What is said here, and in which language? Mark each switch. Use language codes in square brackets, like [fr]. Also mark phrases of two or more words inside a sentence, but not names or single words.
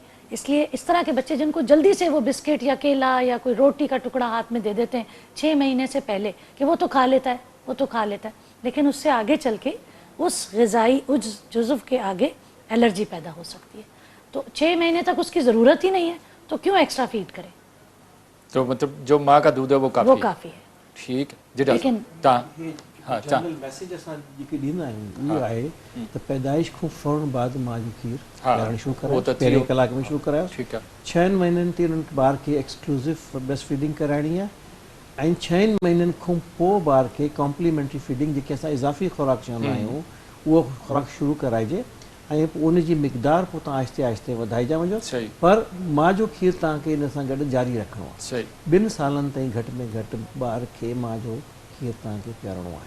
[ur] اس لیے اس طرح کے بچے جن کو جلدی سے وہ بسکٹ یا کیلا یا کوئی روٹی کا ٹکڑا ہاتھ میں دے دیتے ہیں 6 مہینے سے پہلے کہ وہ تو کھا لیتا ہے، وہ تو کھا لیتا ہے، لیکن اس سے آگے چل کے اس غذائی جزو کے آگے الرجی پیدا ہو سکتی ہے. تو 6 مہینے تک اس کی ضرورت ہی نہیں ہے تو کیوں [en] extra feed [ur] کریں؟ تو مطلب جو ماں کا دودھ ہے وہ وہ کافی کافی ہے. ٹھیک جی ڈاکٹر لیکن ہاں [en] general message [sd] اساں जेके ॾींदा आहियूं इहो आहे त पैदाइश खां फौरन बाद मां जो खीर पीआरणु शुरू करायो, पहिरें कलाक में शुरू करायो. [ur] ٹھیک ہے [sd] 6 महीननि ते उन्हनि ॿार खे [en] exclusive breast feeding [sd] कराइणी आहे ऐं 6 महीननि खां पोइ ॿार खे [en] complementary feeding [sd] जेके असां इज़ाफ़ी खुराक चवंदा आहियूं उहो खुराक शुरू कराइजे ऐं पोइ उन जी मिक़दार पोइ तव्हां आहिस्ते आहिस्ते वधाइजा वञो. [ur] صحیح [sd] पर मां जो खीर तव्हांखे इन सां गॾु जारी रखिणो आहे. [ur] صحیح [sd] 2 सालनि ताईं घटि में घटि ॿार खे मां जो खीर तव्हांखे पीआरणो आहे.